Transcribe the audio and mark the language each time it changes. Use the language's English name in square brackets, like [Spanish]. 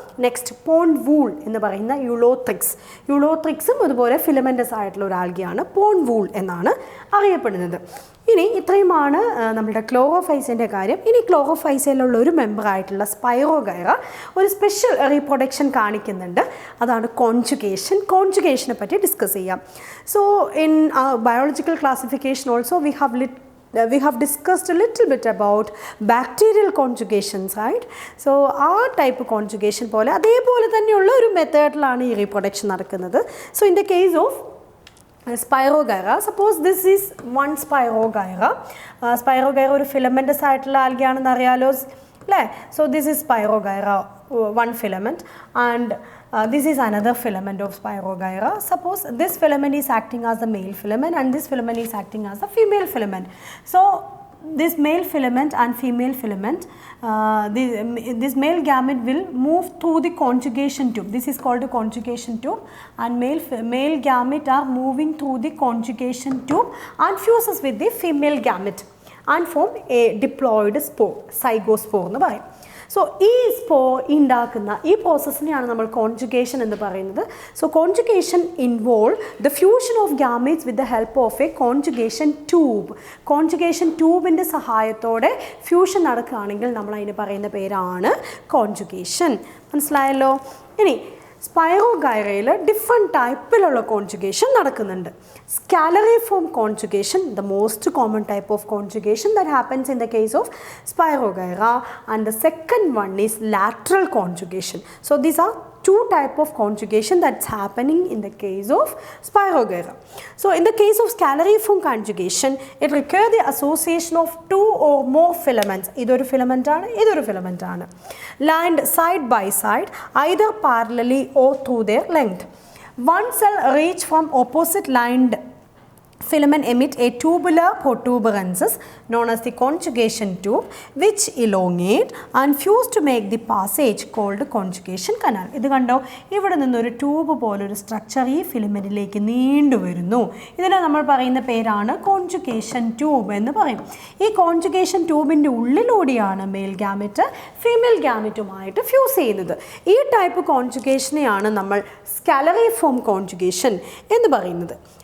[Malayalam] Next pond wool എന്ന് പറയുന്ന യുളോത്രിക്സും അതുപോലെ ഫിലമെൻറ്റസ് ആയിട്ടുള്ള ഒരു ആൽഗയാണ്. പോണ്ട് വൂൾ എന്നാണ് അറിയപ്പെടുന്നത്. ഇനി ഇത്രയുമാണ് നമ്മുടെ ക്ലോറോഫൈസിൻ്റെ കാര്യം. ഇനി ക്ലോറോഫൈസിലുള്ള ഒരു മെമ്പറായിട്ടുള്ള സ്പൈറോഗൈറ ഒരു സ്പെഷ്യൽ റീപ്രൊഡക്ഷൻ കാണിക്കുന്നുണ്ട്. അതാണ് കോൺജുഗേഷനെ പറ്റി ഡിസ്കസ് ചെയ്യാം. So in biological classification also [English] we have discussed a little bit about bacterial conjugations, right? [Malayalam] So ആ ടൈപ്പ് കോൺജുഗേഷൻ പോലെ അതേപോലെ തന്നെയുള്ള ഒരു മെത്തേഡിലാണ് ഈ റീപ്രൊഡക്ഷൻ നടക്കുന്നത്. [English] So in the case of Spirogyra, suppose this is one Spirogyra. [Malayalam] Spirogyra ഒരു filamentous ആയിട്ടുള്ള ആൽഗയാണെന്ന് അറിയാലോ അല്ലേ. [English] So this is Spirogyra, one filament, and this is another filament of Spirogyra. Suppose this filament is acting as the male filament and this filament is acting as the female filament. So this male filament and female filament, this male gamete will move through the conjugation tube. This is called a conjugation tube, and male gamete are moving through the conjugation tube and fuses with the female gamete and form a diploid spore, zygospore [Malayalam] എന്ന് പറയും. So ഈ spore ഉണ്ടാക്കുന്ന ഈ പ്രോസസ്സിനെയാണ് നമ്മൾ conjugation എന്ന് പറയുന്നത്. [English] So conjugation involve the fusion of gametes with the help of a conjugation tube. [Malayalam] Conjugation ട്യൂബിൻ്റെ സഹായത്തോടെ fusion നടക്കുകയാണെങ്കിൽ നമ്മൾ അതിന് പറയുന്ന പേരാണ് കോൺജുഗേഷൻ. മനസ്സിലായല്ലോ. ഇനി സ്പൈറോഗൈറയിൽ ഡിഫറെൻറ്റ് ടൈപ്പിലുള്ള കോൺജുഗേഷൻ നടക്കുന്നുണ്ട്. [English] Scalariform conjugation, the most common type of conjugation that happens in the case of Spirogyra, and the second one is lateral conjugation. So these are two type of conjugation that's happening in the case of Spirogyra. So in the case of scalariform conjugation, it requires the association of two or more filaments. [Malayalam] ഇതൊരു filament ആണ്, ഇതൊരു filament ആണ്, [English] lined side by side either parallelly or through their length. One cell reach from opposite lined filament emit a tubular protuberances known as the conjugation tube, which elongate and fuse to make the passage called conjugation canal. [Malayalam] ഇത് കണ്ടോ, ഇവിടെ നിന്നൊരു tube പോലൊരു structure ഈ ഫിലമെൻറ്റിലേക്ക് നീണ്ടു വരുന്നു. ഇതിനെ നമ്മൾ പറയുന്ന പേരാണ് കോൺജുഗേഷൻ ട്യൂബ് എന്ന് പറയും. ഈ conjugation ട്യൂബിൻ്റെ ഉള്ളിലൂടെയാണ് mail garnet female ഗാമെറ്റുമായിട്ട് fuse ചെയ്യുന്നത്. ഈ ടൈപ്പ് കോൺജുഗേഷനെയാണ് നമ്മൾ സ്കാലറിഫോം കോൺജുഗേഷൻ എന്ന് പറയുന്നത്.